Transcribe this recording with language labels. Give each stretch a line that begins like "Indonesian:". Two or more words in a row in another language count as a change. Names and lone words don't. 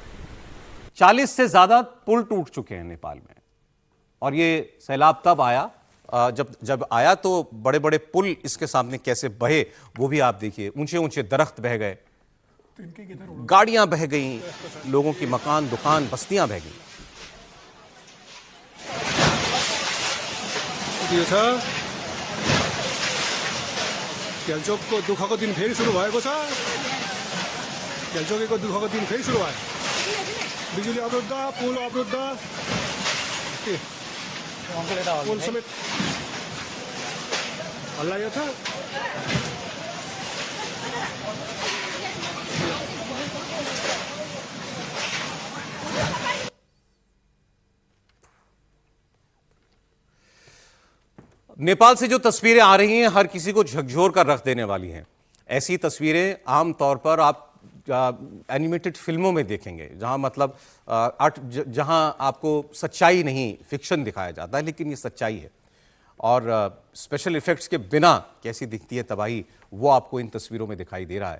Hindi: 40 से ज्यादा पुल टूट चुके हैं नेपाल में, और ये सैलाब तब आया जब आया तो बड़े बड़े पुल इसके सामने कैसे बहे वो भी आप देखिए। ऊंचे ऊंचे दरख्त बह गए, गाड़ियां बह गईं, लोगों की मकान, दुकान, बस्तियां बह गईं।
Nepali: गेल्चोकको दुःखको दिन फेरि सुरु भएको छ। गेल्चोकेको दुःखको दिन फेरि सुरु भयो। बिजुली अवरुद्ध, पुल अवरुद्ध, पुल समेत हल्लायो छ।
Hindi: नेपाल से जो तस्वीरें आ रही हैं हर किसी को झकझोर कर रख देने वाली हैं। ऐसी तस्वीरें आमतौर पर आप एनिमेटेड फिल्मों में देखेंगे, जहां मतलब जहां आपको सच्चाई नहीं, फिक्शन दिखाया जाता है, लेकिन ये सच्चाई है। और
English: special effects
Hindi: के बिना कैसी दिखती है तबाही, वो आपको इन तस्वीरों में दिखाई दे रहा है।